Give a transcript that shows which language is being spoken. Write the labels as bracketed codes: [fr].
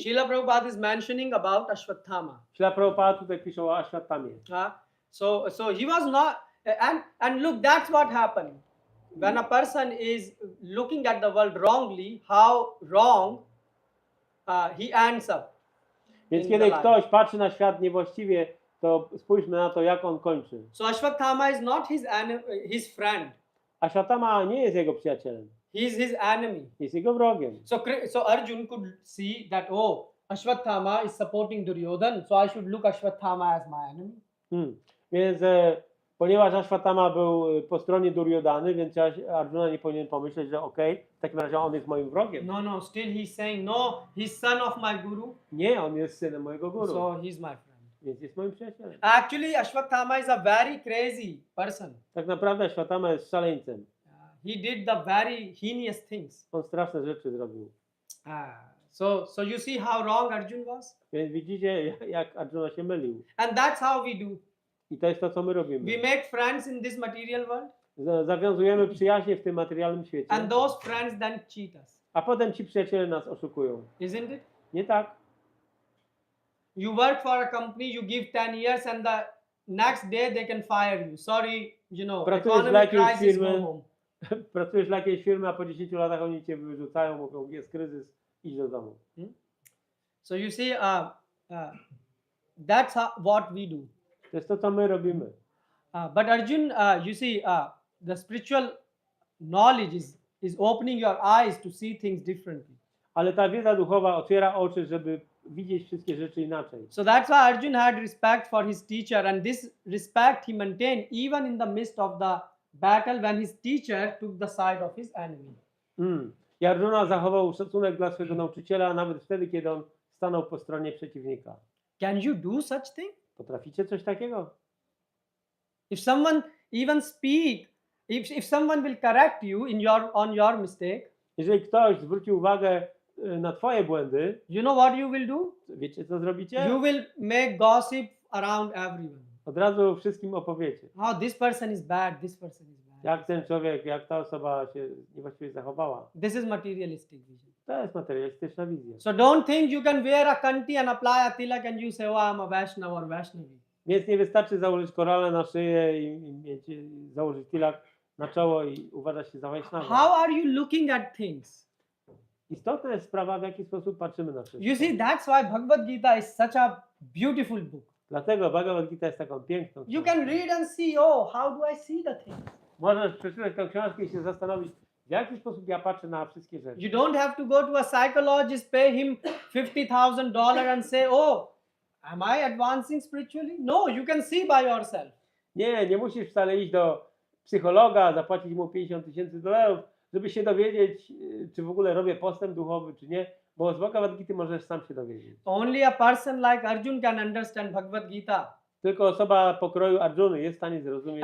[en] Srila Prabhupada is mentioning about Ashwatthama. [pl] Śla Prabhupada tutaj pisze o Ashwatamie. [en] So he was not, and look, that's what happened. When a person is looking at the world wrongly, how wrong he ends up. [pl] Więc [en] in [pl] kiedy [en] the life. [pl] ktoś patrzy na świat niewłaściwie, to spójrzmy na to, jak on kończy. [en] So Ashwatthama is not his friend. [pl] Ashwatama nie jest jego przyjacielem. [en] He is his enemy. [pl] Jest jego wrogiem. [en] So Arjuna could see that, oh, Ashwatthama is supporting Duryodhan, so I should look Ashwatthama as my enemy. [pl] Więc ponieważ Ashwatama był po stronie Duryodhany, więc Arjuna nie powinien pomyśleć, że okej, w takim razie on jest moim wrogiem. [en] No, still he's saying, no, he's son of my guru, [pl] Nie, on jest synem mojego guru. [en] so he's my friend. [pl] Więc jest moim przyjacielem. [en] Actually, Ashwatthama is a very crazy person. [pl] Tak naprawdę Ashwatama jest szaleńcem. [en] He did the very heinous things. [pl] On straszne rzeczy zrobił. [en] So you see how wrong Arjuna was? [pl] Więc widzicie, jak Arjuna się mylił. [en] And that's how we do. [pl] I to jest to, co my robimy. [en] We make friends in this material world, [pl] Zawiązujemy przyjaźnie w tym materialnym świecie. [en] and those friends then cheat us. [pl] A potem ci przyjaciele nas oszukują. [en] Isn't it? [pl] Nie tak? [en] You work for a company, you give 10 years and the next day they can fire you. Sorry, [pl] Pracujesz dla [en] economic [pl] jakiejś [en] crisis, go [pl] firmy, [en] home. [pl] pracujesz dla jakiejś firmy, a po 10 latach oni cię wyrzucają, mówią, jest kryzys, idź do domu. [en] So you see, that's what we do. [pl] To jest to, co my robimy. [en] But Arjun, you see, the spiritual knowledge is opening your eyes to see things differently. [pl] Ale ta wiedza duchowa otwiera oczy, żeby widzieć wszystkie rzeczy inaczej. [en] So that's why Arjun had respect for his teacher, and this respect he maintained even in the midst of the battle when his teacher took the side of his enemy. [pl] I Arjuna zachował szacunek dla swojego nauczyciela nawet wtedy, kiedy on stanął po stronie przeciwnika. [en] Can you do such thing? [pl] Potraficie coś takiego? [en] If someone even speak, if someone will correct you on your mistake, [pl] Jeżeli ktoś zwróci uwagę na twoje błędy, [en] you know what you will do? [pl] wiecie co zrobicie? [en] You will make gossip around everyone. [pl] Od razu wszystkim opowiecie. [en] Oh, this person is bad, this person is bad. [pl] Jak ten człowiek, jak ta osoba się niewłaściwie zachowała. [en] This is materialistic vision. [pl] To jest materialistyczna wizja. [en] So don't think you can wear a kanti and apply a tilak and you say, oh, I'm a Vaishnava or Vaishnavi. [pl] Więc nie wystarczy założyć korale na szyję założyć tilak na czoło i uważać się za Wajsznawa. [en] How are you looking at things? [pl] Istotna jest sprawa, w jaki sposób patrzymy na wszystko. [en] You see, that's why Bhagavad-Gita is such a beautiful book. [pl] Dlatego Bhagavad-Gita jest taką piękną [en] You [pl] książką. [en] can read and see, oh, how do I see the things? [pl] Możesz przeczytać tę książkę i się zastanowić, w jaki sposób ja patrzę na wszystkie rzeczy. [en] You don't have to go to a psychologist, pay him $50,000 and say, oh, am I advancing spiritually? No, you can see by yourself. [pl] Nie musisz wcale iść do psychologa, zapłacić mu $50,000, żeby się dowiedzieć, czy w ogóle robię postęp duchowy, czy nie, bo z Bhagavad-Gity możesz sam się dowiedzieć. [en] Only a person like Arjun can understand Bhagavad Gita. [pl] Tylko osoba pokroju Arjuny jest w stanie zrozumieć.